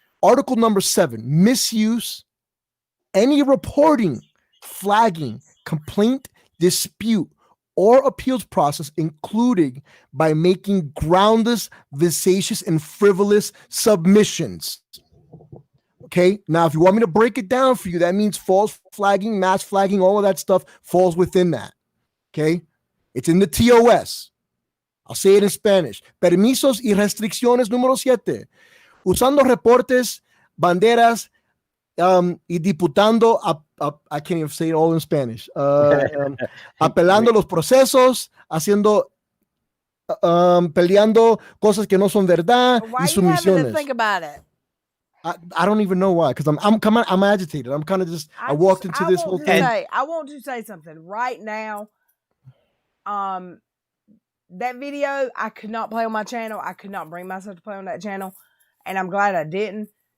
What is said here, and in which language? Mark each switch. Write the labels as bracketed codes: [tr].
[en] Article number 7, misuse, any reporting, flagging, complaint, dispute, or appeals process, including by making groundless, vexatious, and frivolous submissions. Okay, now if you want me to break it down for you, that means false flagging, mass flagging, all of that stuff falls within that. Okay, it's in the TOS. I'll say it in Spanish. [es] Permisos y restricciones número 7. Usando reportes, banderas, y diputando, [en] I can't even say it all in Spanish. [es] Apelando los procesos, peleando cosas que no son verdad. [en] Why are you having to think about it? I don't even know why, because I'm agitated. I'm kind of I walked into this whole thing. I want to say something right now. That video I could not play on my channel. I could not bring myself to play on that channel, and I'm glad I didn't,